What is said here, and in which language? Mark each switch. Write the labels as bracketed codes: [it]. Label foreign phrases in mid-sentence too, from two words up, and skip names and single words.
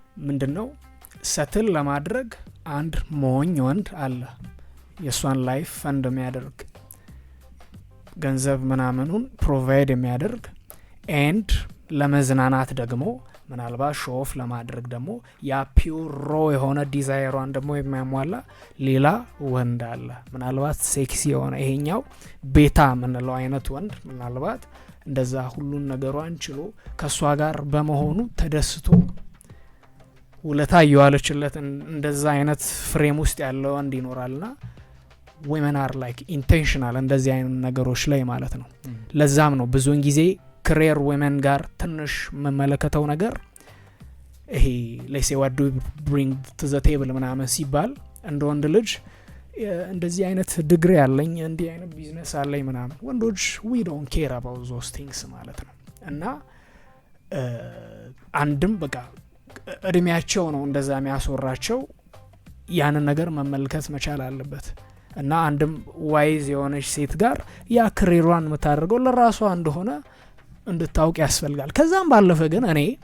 [am] ምንድነው ሰትል ለማድረግ አንድ ሞኝ ወንድ አለ የሷን [en] life fund [am] የሚያደርግ ገንዘብ ምናምኑን ፕሮቫይድ የሚያደርግ ኤንድ ለመዝናናት ደግሞ ምናልባት ሾፍ ለማድረግ ደግሞ ያ [en] pure raw [am] የሆነ ዲዛይሯን ደግሞ የሚያሟላ ሌላ ወንድ አለ ምናልባት ሴክሲ የሆነ ይሄኛው ቤታ ምንለው አይነት ወንድ ምናልባት እንደዛ ሁሉን ነገሯን ችሎ ከሷ ጋር በመሆኑ ተደስቶ ውለታ ይዋለችለት እንደዛ አይነት ፍሬም ውስጥ ያለው ወንድ ይኖራልና [en] women are like intentional [am] እንደዚህ አይነት ነገሮች ላይ ማለት ነው ለዛም ነው ብዙውን ጊዜ [en] career women [am] ጋር ትንሽ መመለከተው ነገር ይሄ [en] let's say what do you bring to the table [am] ምናምን ሲባል እንደ ወንድ ልጅ እንደዚህ አይነት ዲግሪ ያለኝ እንዲህ አይነት ቢዝነስ አለኝ ምናምን ወንዶች [en] we don't care about those things [am] ማለት ነው እና አንድም በቃ እድሜያቸው ነው እንደዛ የሚያስወራቸው ያንን ነገር መመልከት መቻል አለበት እና አንድም ዋይዝ የሆነች ሴት ጋር ያ ክሬሯን የምታደርገው ለራሷ እንደሆነ እንድታውቅ ያስፈልጋል ከዛም ባለፈ ግን እኔ